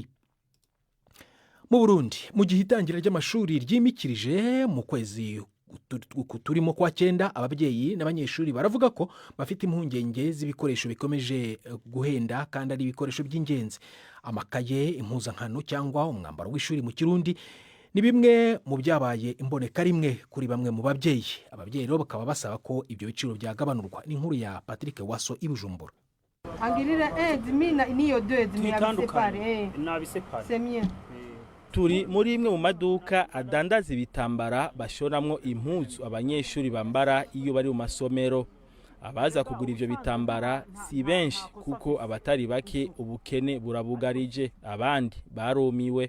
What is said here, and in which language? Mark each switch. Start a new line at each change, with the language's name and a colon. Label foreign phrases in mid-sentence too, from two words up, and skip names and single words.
Kinyarwanda: Mu Burundi mu gihe itangira ry'amashuri ryimikirije mu kwezi turimo kwa 9, ababyeyi n'abanyeshuri baravuga ko bafite impungenge z'ibikoresho bikomeje guhenda kandi ari ibikoresho by'ingenzi. Amakaye, impuzankano cyangwa umwambaro w'ishuri mu Kirundi ni bimwe mu byabaye imboneka rimwe kuri bamwe mu babyeyi. Ababyeyi rero bakaba basaba ko ibyo biciro byagabanurwa. Ni inkuru ya Patrick Waso i Bujumbura.
Rundi: angirira 10,000 niyo 2,000 nabisepare
French: c'est mieux.
Rundi: turi muri imwe mu maduka adandaza ibitambara bashoramwo impuzu abanyeshuri bambara iyo bari mu masomero. Abaza kugura ivyo bitambara si benshi kuko abatari bake ubukene burabugarije, abandi barumiwe.